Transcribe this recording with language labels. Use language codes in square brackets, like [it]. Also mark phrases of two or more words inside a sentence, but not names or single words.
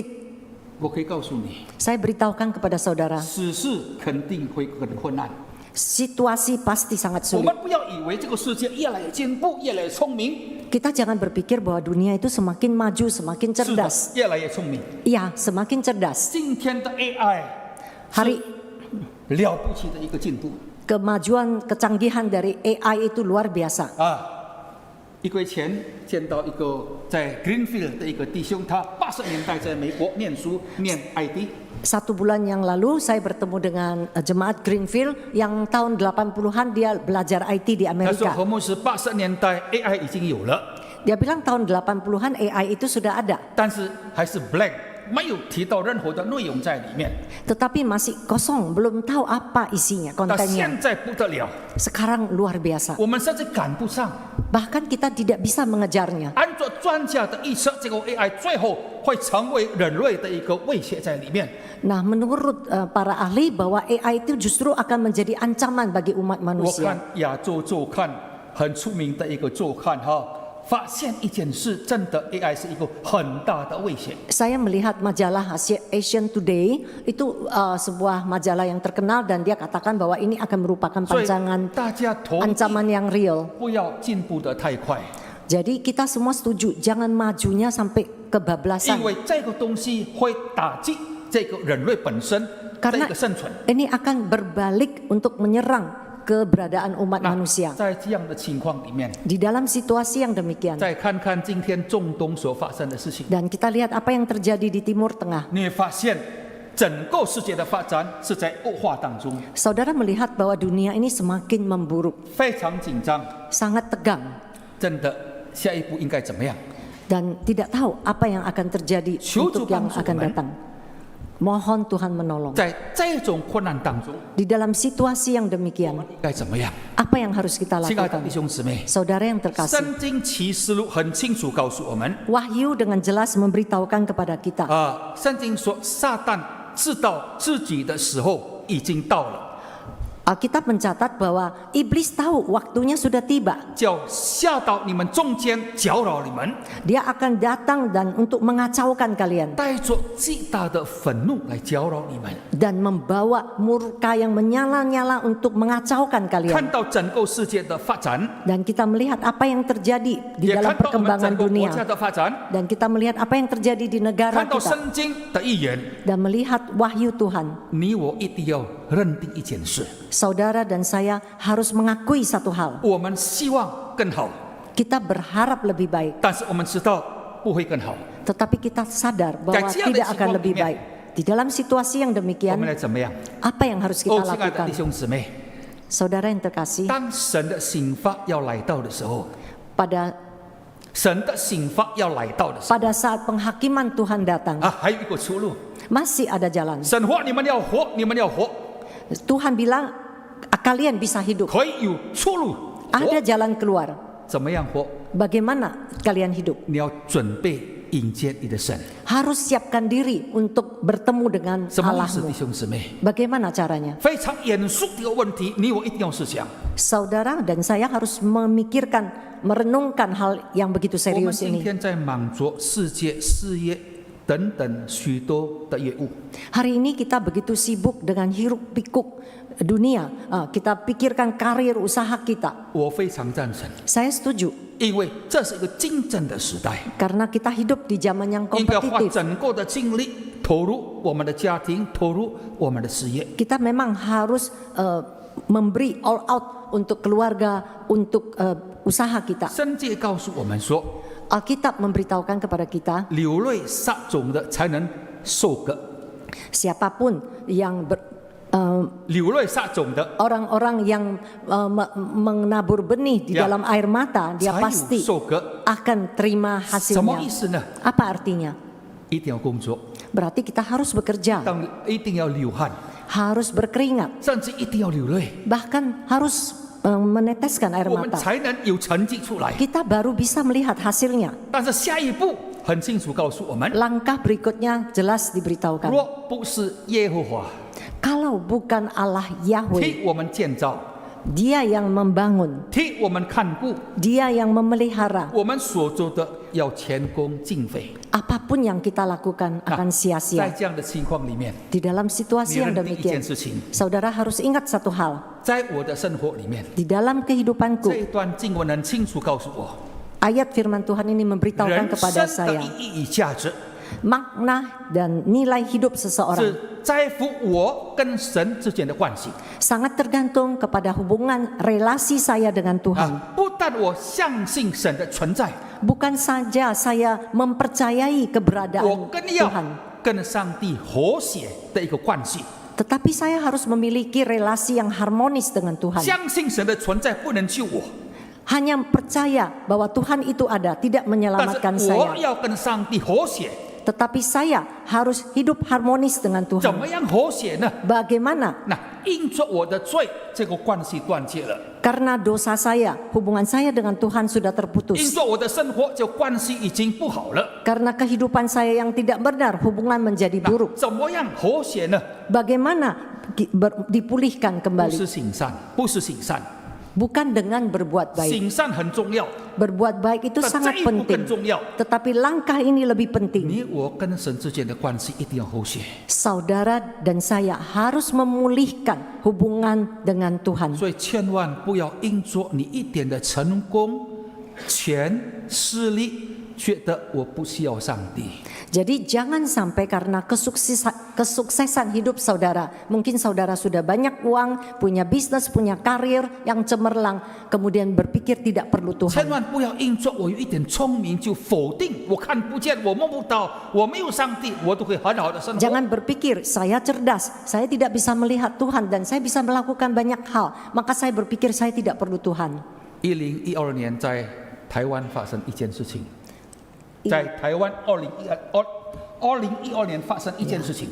[zh] 我可以告诉你， [id] Saya beritahukan kepada saudara, [zh] 此事肯定会很困难。 [id] situasi pasti sangat [zh] 我 [id] sulit. [zh] 们不要以为这个世界越来越进步，越来越聪明， [id] Kita jangan berpikir bahwa dunia itu semakin maju, semakin [zh] 是的 [id] cerdas. [zh] 越来越聪明。 [id] Iya, semakin cerdas. [zh] 今天的 AI [id] Hari [zh] 了不起的一个进步 [id] kemajuan kecanggihan dari AI itu luar biasa. [zh] 啊！一个月前见到一个在 Greenfield 的一个弟兄，他80年代在美国念书念 IT。 [id] 1 bulan yang lalu saya bertemu dengan jemaat Greenfield yang tahun 80-an dia belajar IT di [zh] 他说 [id] Amerika. [zh] 何牧师80年代 AI 已经有了， [id] Dia bilang tahun 80-an AI itu sudah ada, [zh] 但是还是 blank，没有提到任何的内容在里面。 [id] tetapi masih kosong, belum tahu apa isinya, [zh] 到 [id] kontennya. [zh] 现在不得了， [id] Sekarang luar biasa. [zh] 我们甚至赶不上。 [id] Bahkan kita tidak bisa mengejarnya. [zh] 按照专家的预测，这个 AI 最后会成为人类的一个威胁在里面。 [id] Nah, menurut para ahli bahwa AI itu justru akan menjadi ancaman bagi umat [zh] 我 [id] manusia. [zh] 看亚洲周刊很出名的一个周刊哈，发现一件事，真的 AI 是一个很大的威胁。 [id] Saya melihat majalah Asian Today itu sebuah majalah yang terkenal dan dia katakan bahwa ini akan merupakan [zh] 所以 [id] pancangan [zh] 大家同意 [id] ancaman yang real. [zh] 不要进步得太快， [id] Jadi kita semua setuju jangan majunya sampai [zh] 因 [id] kebablasan. [zh] 为这个东西会打击这个人类本身的 [id] Karena [zh] 一个生存。 [id] ini akan berbalik untuk menyerang keberadaan umat [zh] 那 [id] manusia. [zh] 在这样的情况里面， [id] Di dalam situasi yang demikian [zh] 再看看今天中东所发生的事情， [id] dan kita lihat apa yang terjadi di Timur Tengah. [zh] 你会发现整个世界的发展是在恶化当中， [id] Saudara melihat bahwa dunia ini semakin memburuk, [zh] 非常紧张。 [id] sangat tegang [zh] 真的，下一步应该怎么样？ [id] dan tidak tahu apa yang akan terjadi untuk yang akan datang. Mohon Tuhan menolong. [zh] 在这种困难当中， [id] Di dalam situasi yang [zh] 我 [id] demikian, [zh] 们应该怎么样？ [id] apa yang harus kita [zh] 亲爱的 [id] lakukan? [zh] 弟兄姊妹， [id] Saudara yang terkasih, [zh] 圣经启示录很清楚告诉我们 [id] Wahyu dengan jelas memberitahukan kepada kita [zh] 啊，圣经说撒旦知道自己的时候已经到了， [id] Alkitab mencatat bahwa iblis tahu waktunya sudah tiba. [zh] 叫下到你们中间搅扰你们， [id] Dia akan datang dan untuk mengacaukan kalian [zh] 带着极大的愤怒来搅扰你们。 [id] dan membawa murka yang menyala-nyala untuk mengacaukan [zh] 看 [id] kalian. [zh] 到整个世界的发展， [id] Dan kita melihat apa yang terjadi di [zh] 也 [id] dalam [zh] 看到我们 [id] perkembangan [zh] 整个国 [id] dunia [zh] 家的发展， [id] dan kita melihat apa yang terjadi di negara [zh] 看到 [id] kita [zh] 圣经的预言， [id] dan melihat wahyu Tuhan. [zh] 你我一定要认定一件事。 [id] Saudara dan saya harus mengakui satu hal. [zh] 我们希望更好， [id] Kita berharap lebih baik, [zh] 但是我们知道不会更好。 [id] tetapi kita sadar bahwa Kajian tidak dari akan Simon lebih ini. baik. Di dalam situasi yang [zh] 我们 [id] demikian, [zh] 来怎么样？ [id] apa yang harus [zh] 哦， [id] kita [zh] 亲爱的 [id] lakukan? [zh] 弟兄姊妹， [id] Saudara yang terkasih, [zh] 当神的刑罚要来到的时候， [id] pada [zh] 神的刑罚要来到的时候 [id] pada saat penghakiman Tuhan datang, [zh] 啊，还有一个出路。 [id] masih ada jalan. [zh] 神说你们要活，你们要活， [id] Tuhan bilang kalian bisa hidup. [zh] 可以有出路。 [id] Ada [zh] 活 [id] jalan keluar. [zh] 怎么样活？ [id] Bagaimana kalian hidup? [zh] 你要准备迎接你的神。 [id] Harus siapkan diri untuk bertemu dengan [zh] 什么意思，弟 [id] Allahmu. [zh] 兄姊妹？ [id] Bagaimana caranya? [zh] 非常严肃的一个问题，你我一定要思想。 [id] Saudara dan saya harus memikirkan, merenungkan hal yang begitu [zh] 我们 [id] serius [zh] 今 [id] ini. [zh] 天在忙着世界、事业等等许多的业务， [id] Hari ini kita begitu sibuk dengan hiruk pikuk dunia. Kita pikirkan karir usaha kita. [zh] 我非常赞成， [id] Saya setuju [zh] 因为这是一个竞争的时代， [id] karena kita hidup di zaman yang [zh] 应该花 [id] kompetitif. [zh] 整个的精力投入我们的家庭，投入我们的事业。 [id] Kita memang harus memberi [en] all out [id] untuk keluarga, untuk usaha kita. [zh] 圣经告诉我们说， [id] Alkitab memberitahukan kepada kita, [zh] 流泪撒种的才能收割， [id] siapapun yang [zh] 流泪撒种的 [id] orang-orang yang menabur benih di Ya. dalam air mata, dia [zh] 才有 [id] pasti [zh] 收割。 [id] akan terima [zh] 什么 [id] hasilnya. [zh] 意思呢？ [id] Apa artinya? [zh] 一定要工作， [id] Berarti kita harus bekerja, [zh] 一定要流汗， [id] harus berkeringat, [zh] 甚至一定要流泪， [id] bahkan harus meneteskan air [zh] 我们 [id] mata. [zh] 才能有成绩出来。 [id] Kita baru bisa melihat hasilnya. [zh] 但是下一步很清楚告诉我们， [id] Langkah berikutnya jelas diberitahukan. [zh] 若不是耶和华 [id] Kalau bukan Allah Yahweh, [zh] 替我们建造， [id] Dia yang membangun, [zh] 替我们看顾， [id] Dia yang memelihara, [zh] 我们所做的要前功尽废。 [id] apapun yang kita lakukan [zh] 那 [id] akan [zh] 在 [id] sia-sia. [zh] 这样的情况里面， [id] Di dalam [zh] 你 [id] situasi yang [zh] 认定一件 [id] demikian, [zh] 事情， [id] saudara harus ingat satu hal. [zh] 在我的生活里面， [id] Di dalam [zh] 这 [id] kehidupanku, [zh] 一段经文很清楚告诉我， [id] ayat firman Tuhan ini [zh] 人 [id] memberitahukan [zh] 生 [id] kepada [zh] 的 [id] saya [zh] 意义与价值 [id] makna dan nilai hidup seseorang [zh] 是在乎我跟神之间的关系 [id] sangat tergantung kepada hubungan relasi saya dengan Tuhan. [zh] 啊！不但我相信神的存在， [id] Bukan saja saya mempercayai [zh] 我 [id] keberadaan [zh] 更要 [id] Tuhan, [zh] 跟上帝和谐的一个关系。 [id] tetapi saya harus memiliki relasi yang harmonis dengan Tuhan. [zh] 相信神的存在不能救我， [id] Hanya percaya bahwa Tuhan itu ada, tidak [zh] 但 [id] menyelamatkan [zh] 是我 [id] saya. [zh] 要跟上帝和谐。 [id] Tetapi saya harus hidup harmonis dengan [zh] 怎 [id] Tuhan. [zh] 么样和谐呢？ [id] Bagaimana? [zh] 那因着我的罪，这个关系断绝了； [id] Karena dosa saya, hubungan saya dengan Tuhan sudah [zh] 因 [id] terputus. [zh] 着我的生活，这关系已经不好了。 [id] Karena kehidupan saya yang tidak benar, hubungan menjadi [zh] 那 [id] buruk. [zh] 怎么样和谐呢？ [id] Bagaimana dipulihkan [zh] 不 [id] kembali? [zh] 是行善，不是行善， [id] Bukan dengan berbuat baik. [zh] 行善很重要， [id] Berbuat baik itu [zh] 但这 [id] sangat [zh] 一步更 [id] penting. [zh] 重要。 [id] Tetapi langkah ini lebih penting. [zh] 你我跟神之间的关系一定要和谐。 [id] Saudara dan saya harus memulihkan hubungan dengan Tuhan. [zh] 所以千万不要因着你一点的成功、权、势力，觉得我不需要上帝。 [id] Jadi jangan sampai karena kesuksesan hidup saudara, mungkin saudara sudah banyak uang, punya bisnis, punya karir yang cemerlang, kemudian berpikir tidak perlu [zh] 千 [id] Tuhan. [zh] 万不要因着我有一点聪明就否定，我看不见，我摸不到，我没有上帝，我都会很好的生活。 [id] Jangan berpikir saya cerdas, saya tidak bisa melihat Tuhan dan saya bisa melakukan banyak hal, maka saya berpikir saya tidak perlu Tuhan. [zh] 2012 年在台湾发生一件事情，在台湾2012年发生一件事情，